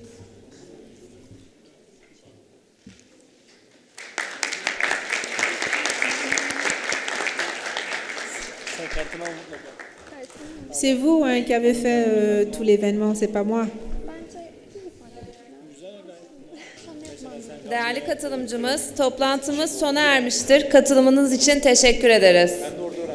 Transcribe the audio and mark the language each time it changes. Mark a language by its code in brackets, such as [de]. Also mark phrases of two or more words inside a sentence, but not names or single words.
[fr] C'est vous qui avez fait tout l'événement, c'est pas moi. [tr] Değerli katılımcımız, toplantımız sona ermiştir. Katılımınız için teşekkür ederiz.